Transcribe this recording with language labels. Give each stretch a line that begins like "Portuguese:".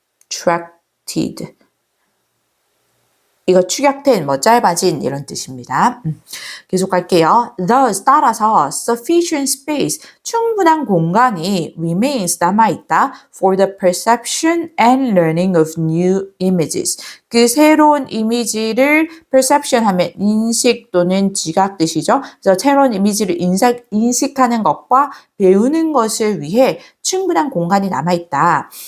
Korean: contracted 이거 축약된, 뭐 짧아진 이런 뜻입니다. 계속 갈게요.
English: Thus
Korean: 따라서
English: sufficient space
Korean: 충분한 공간이
English: remains
Korean: 남아있다
English: for the perception and learning of new images.
Korean: 그 새로운 이미지를 perception 하면 인식 또는 지각 뜻이죠. 그래서 새로운 이미지를 인식하는 것과 배우는 것을 위해 충분한 공간이 남아있다.